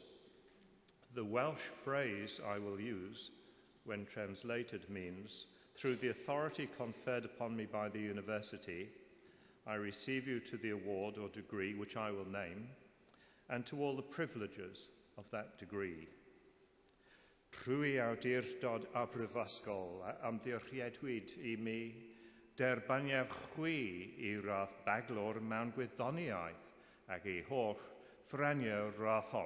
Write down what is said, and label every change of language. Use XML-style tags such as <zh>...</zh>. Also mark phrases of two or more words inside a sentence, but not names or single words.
<en>The Welsh phrase I will use, when translated, means, through the authority conferred upon me by the university, I receive you to the award or degree which I will name, and to all the privileges of that degree.</en> <cy>Prwy awdurdod a brifysgol ymddiriedwyd I mi derbaniaf chwi I radd baglor mewn gwyddoniaeth ac I holl ffraniau radd hon.</cy>